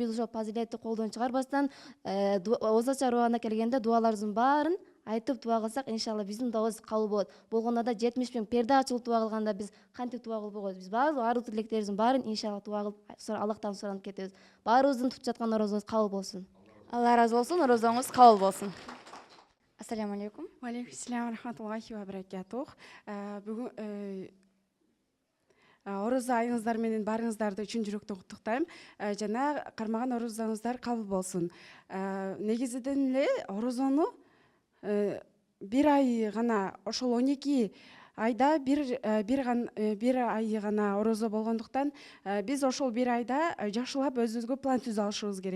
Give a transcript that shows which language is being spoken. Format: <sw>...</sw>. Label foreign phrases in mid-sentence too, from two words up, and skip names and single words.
<ky>Биз ошол фазилетти колдон чыгарбастан, ооз ачар убагына келгенде дуаларыбыздын баарын айтып дуа кылсак, иншалла биздин дуабыз кабыл болот. Болгондо да 70 000 перде ачылып дуа кылганда биз кантип дуа кылып койбойбуз? Биз баары арыз тилектерибиздин баарын иншалла дуа кылып Аллахтан суранып кетебиз. Баарыбыздын тутуп жаткан орозобуз кабыл болсун. Алла разы болсун, орозоңуз кабыл болсун.</ky> <ar>السلام عليكم. وعليكم السلام رحمة الله وبركاته.</ar> <ky>Бүгүн орозо айыңыздар менен баарыңыздарды чын жүрөктөн куттуктайм. Жана кармаган орозоңуздар кабыл болсун. Негизиден эле орозону бир ай гана, ошол 12 айда бир ай гана орозо болгондуктан, биз ошол бир айда жакшылап өзүбүзгө план түзүп алышыбыз керек.</ky>